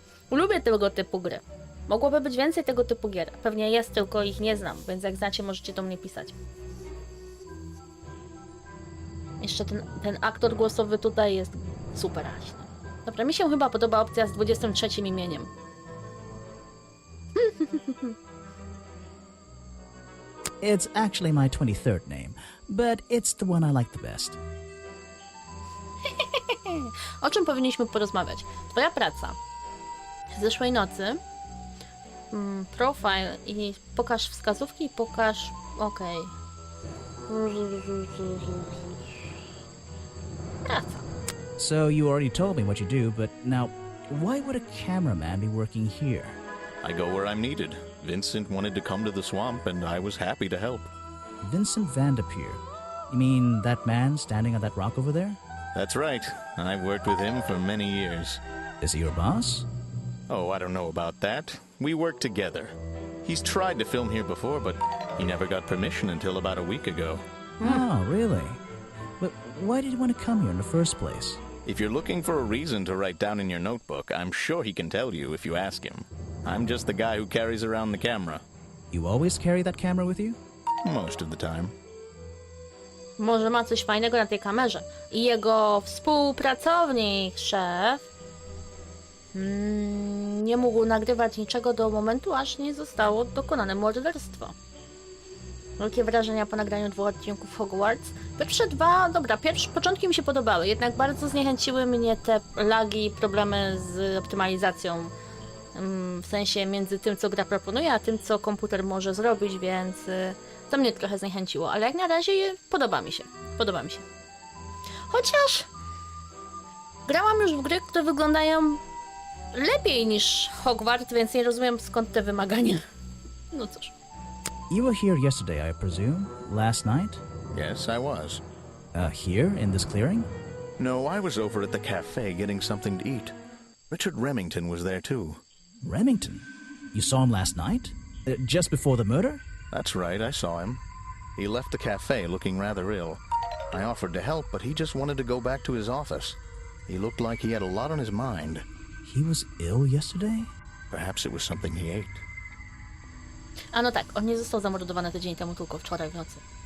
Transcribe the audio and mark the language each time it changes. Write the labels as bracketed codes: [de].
[pl] Lubię tego typu gry. Mogłoby być więcej tego typu gier. Pewnie jest, tylko ich nie znam, więc jak znacie, możecie do mnie pisać. Jeszcze ten aktor głosowy tutaj jest super. Dobra, mi się chyba podoba opcja z 23 imieniem. [en] It's actually my 23rd name, but it's the one I like the best. [pl] O czym powinniśmy porozmawiać? Twoja praca. z zeszłej nocy. Profile i pokaż wskazówki i pokaż... Okej. Praca. [en] So you already told me what you do, but now, why would a cameraman be working here? I go where I'm needed. Vincent wanted to come to the swamp, and I was happy to help. Vincent Vanderpeer. You mean that man standing on that rock over there? That's right. I've worked with him for many years. Is he your boss? Oh, I don't know about that. We work together. He's tried to film here before, but he never got permission until about a week ago. Oh, really? But why did you want to come here in the first place? If you're looking for a reason to write down in your notebook, I'm sure he can tell you if you ask him. I'm just the guy who carries around the camera. You always carry that camera with you? Most of the time. [pl] Może ma coś fajnego na tej kamerze. I jego współpracownik, szef, nie mógł nagrywać niczego do momentu, aż nie zostało dokonane morderstwo. Wielkie wrażenia po nagraniu 2 odcinków Hogwarts. Pierwsze 2, dobra, początki mi się podobały, jednak bardzo zniechęciły mnie te lagi i problemy z optymalizacją. W sensie między tym, co gra proponuje, a tym, co komputer może zrobić, więc to mnie trochę zniechęciło, ale jak na razie podoba mi się. Podoba mi się. Chociaż grałam już w gry, które wyglądają lepiej niż Hogwarts, więc nie rozumiem, skąd te wymagania. No cóż. [en] You were here yesterday, I presume? Last night? Yes, I was. Here, in this clearing? No, I was over at the cafe getting something to eat. Richard Remington was there too. Remington? You saw him last night? Just before the murder? That's right, I saw him. He left the cafe looking rather ill. I offered to help, but he just wanted to go back to his office. He looked like he had a lot on his mind. He was ill yesterday? Perhaps it was something he ate. [pl] A no tak, on nie został zamordowany tydzień temu, tylko wczoraj w nocy.